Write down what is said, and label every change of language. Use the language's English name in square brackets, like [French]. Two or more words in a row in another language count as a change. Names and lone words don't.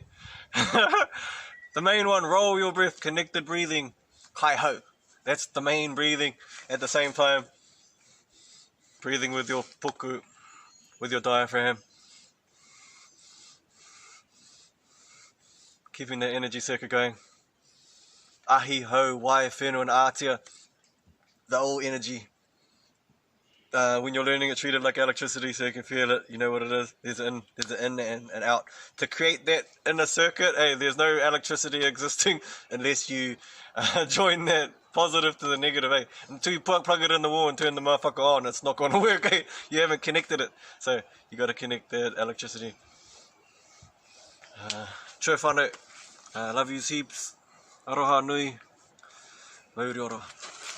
[English] The main one, roll your breath, connected breathing, Kaihau. That's the main breathing. At the same time, breathing with your puku, with your diaphragm. Keeping the energy circuit going. [Māori] Ahi, ho, wai, whenua, [English] and atia. The all energy. When you're learning it, treat it like electricity so you can feel it, you know what it is. There's an in and out. To create that inner circuit, hey, there's no electricity existing unless you join that positive to the negative, hey. Until you plug it in the wall and turn the motherfucker on, it's not going to work, hey. You haven't connected it. So you got to connect that electricity. [Māori] Tro whanau. [English] Love you heaps. [Māori] Aroha nui. Mauri ora.